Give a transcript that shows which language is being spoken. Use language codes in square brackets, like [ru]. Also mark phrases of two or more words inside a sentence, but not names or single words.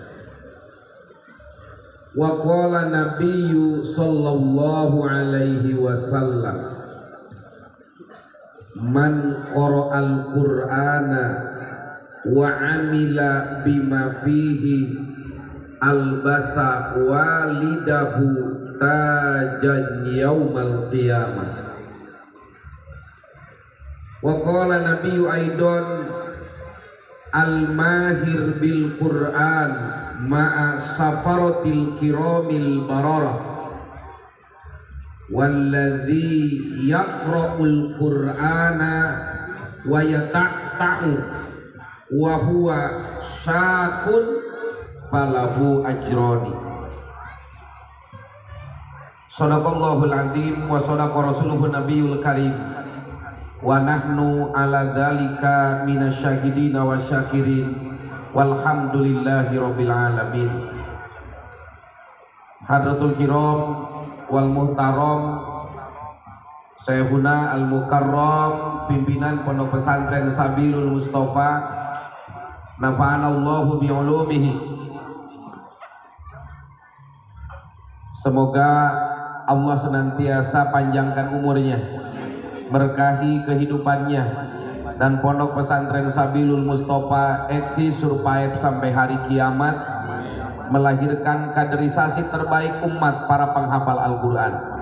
[ar] وقال النبي صلى الله عليه وسلم من قرأ القرآن وعمل بما فيه ألبس والده تاجا يوم القيامة. وقال النبي أيضا الماهر بالقرآن مع السفرة الكرام البررة والذي يقرأ القرآن ويتتعتع وهو شاق فله أجران. صدق الله العظيم وصدق رسوله النبي الكريم ونحن على ذلك من الشاهدين والشاكرين والحمد لله رب العالمين. حضرة الكرام والمحترم شيخنا المكرم pimpinan Pondok Pesantren Sabilul Mustafa نفعنا الله بعلومه. [id] Semoga Allah senantiasa panjangkan umurnya, berkahi kehidupannya, dan Pondok Pesantren Sabilul Mustafa eksis survive sampai hari kiamat, melahirkan kaderisasi terbaik umat para penghafal Al-Quran.